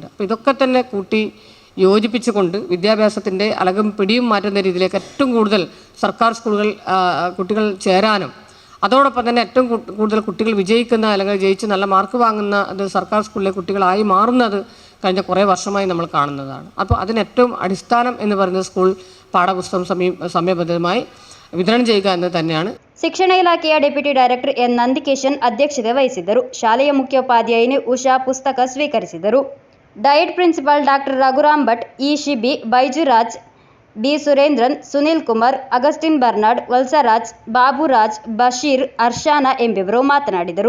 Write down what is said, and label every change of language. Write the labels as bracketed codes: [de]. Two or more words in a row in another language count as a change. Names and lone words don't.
[ml] അപ്പോൾ ഇതൊക്കെ തന്നെ കൂട്ടി യോജിപ്പിച്ചുകൊണ്ട് വിദ്യാഭ്യാസത്തിൻ്റെ അളകും പിടിയും മാറ്റുന്ന രീതിയിലേക്ക് ഏറ്റവും കൂടുതൽ സർക്കാർ സ്കൂളുകൾ കുട്ടികൾ ചേരാനും അതോടൊപ്പം തന്നെ ഏറ്റവും കൂടുതൽ കുട്ടികൾ വിജയിക്കുന്ന അല്ലെങ്കിൽ ജയിച്ച് നല്ല മാർക്ക് വാങ്ങുന്ന അത് സർക്കാർ സ്കൂളിലെ കുട്ടികളായി മാറുന്നത് കഴിഞ്ഞ കുറേ വർഷമായി നമ്മൾ കാണുന്നതാണ്. അപ്പോൾ അതിന് ഏറ്റവും അടിസ്ഥാനം എന്ന് പറയുന്നത് സ്കൂൾ പാഠപുസ്തകം സമയബദ്ധമായി വിതരണം ചെയ്യുക എന്ന് തന്നെയാണ്. [kn] ಶಿಕ್ಷಣ ಇಲಾಖೆಯ ಡೆಪ್ಯೂಟಿ ಡೈರೆಕ್ಟರ್ ಎನ್ ನಂದಿಕೇಶನ್ ಅಧ್ಯಕ್ಷತೆ ವಹಿಸಿದ್ದರು. ಶಾಲೆಯ ಮುಖ್ಯೋಪಾಧ್ಯಾಯಿನಿ ಉಷಾ ಪುಸ್ತಕ ಸ್ವೀಕರಿಸಿದರು. ಡಯಟ್ ಪ್ರಿನ್ಸಿಪಾಲ್ ಡಾಕ್ಟರ್ ರಘುರಾಮ್ ಭಟ್, ಇ ಶಿಬಿ, ಬೈಜುರಾಜ್, ಡಿ ಸುರೇಂದ್ರನ್, ಸುನಿಲ್ ಕುಮಾರ್, ಅಗಸ್ಟಿನ್ ಬರ್ನಾಡ್, ವಲ್ಸರಾಜ್, ಬಾಬುರಾಜ್, ಬಶೀರ್, ಅರ್ಷಾನಾ ಎಂಬಿವರು ಮಾತನಾಡಿದರು.